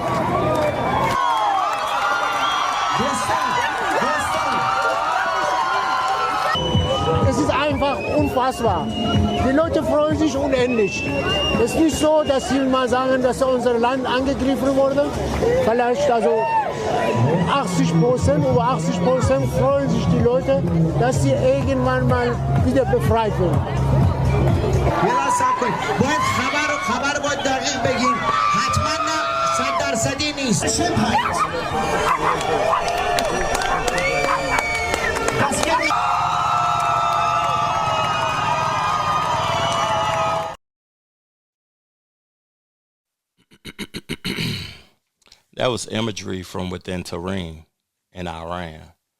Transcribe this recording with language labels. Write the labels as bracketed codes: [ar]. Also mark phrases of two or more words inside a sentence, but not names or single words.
[de] Es ist einfach unfassbar. Die Leute freuen sich unendlich. Es ist nicht so, dass sie mal sagen, dass unser Land angegriffen wurde. Vielleicht also 80%, über 80% freuen sich die Leute, dass sie irgendwann mal wieder befreit werden. [fa] خبر باید دقیق بگیم حتما نه 100% نیست. [en] That was imagery from within Tehran in Iran.